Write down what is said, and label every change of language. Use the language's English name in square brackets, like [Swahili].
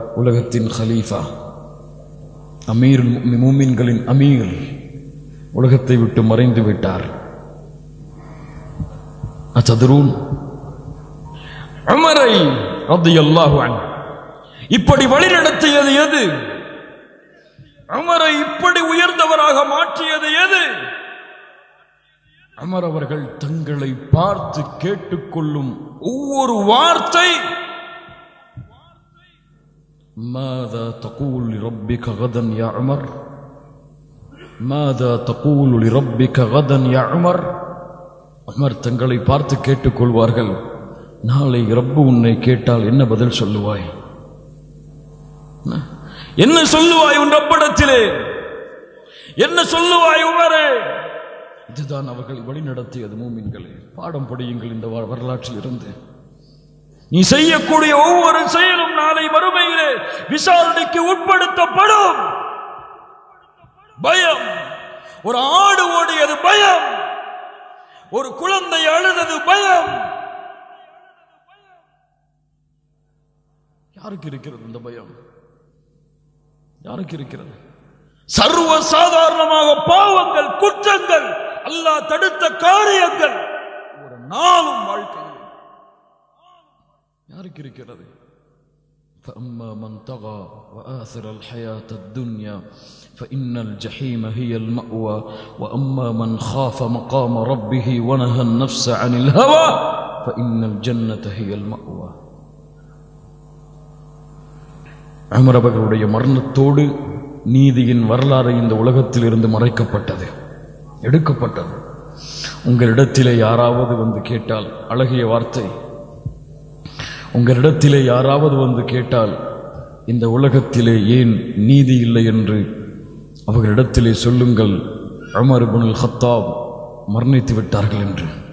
[Tamil] உலகத்தின் ஹலீஃபா, அமீருல் முஃமின்களின் அமீர் உலகத்தை விட்டு மறைந்து விட்டார். அத்ததுரூன், உமரை ரலியல்லாஹு அன்ஹு இப்படி வழிநடத்தியது எது? உமரை இப்படி உயர்ந்தவராக மாற்றியது எது? உமர் அவர்கள் தங்களை பார்த்து கேட்டுக்கொள்ளும் ஒவ்வொரு வார்த்தை, [Arabic] ماذا تقول لربك غدا يا عمر ماذا تقول لربك غدا يا عمر. [Tamil] உமர் தங்களை பார்த்து கேட்டுக்கொள்வார்கள், நாளை ரப்பு உன்னை கேட்டால் என்ன பதில் சொல்லுவாய், என்ன சொல்லுவாய் உன் ரப்பிடத்திலே, என்ன சொல்லுவாய் உமரே. இதுதான் அவர்கள் வழி நடத்தியது. மூமின்களே, பாடம் படியுங்கள் இந்த வரலாற்றில் இருந்து. நீ செய்யக்கூடிய ஒவ்வொரு செயலும் நாளை மறுமையிலே விசாரணைக்கு உட்படுத்தப்படும். பயம், ஒரு ஆடு ஓடியது பயம், ஒரு குழந்தை அழுதது பயம். யாருக்கு இருக்கிறது இந்த பயம்? யாருக்கு இருக்கிறது? சர்வ சாதாரணமாக பாவங்கள், குற்றங்கள், அல்லாஹ் தடுத்த காரியங்கள் ஒரு நாளும் வாழ்க்கையில் யாருக்கு இருக்கிறது? [Arabic] فأما من طغى وآثر الحياة الدنيا فإن الجحيم هي المأوى وأما من خاف مقام ربه ونهى النفس عن الهوى فإن الجنة هي المأوى. [Tamil] உமர் அவர்களுடைய மரணத்தோடு நீதியின் வரலாறு இந்த உலகத்தில் இருந்து மறைக்கப்பட்டது, எடுக்கப்பட்டது. உங்களிடத்திலே யாராவது வந்து கேட்டால், அழகிய வார்த்தை, உங்களிடத்திலே யாராவது வந்து கேட்டால் இந்த உலகத்திலே ஏன் நீதி இல்லை என்று அவர்களிடத்திலே சொல்லுங்கள், உமர் இப்னுல் கத்தாப் மரணித்து விட்டார்கள் என்று.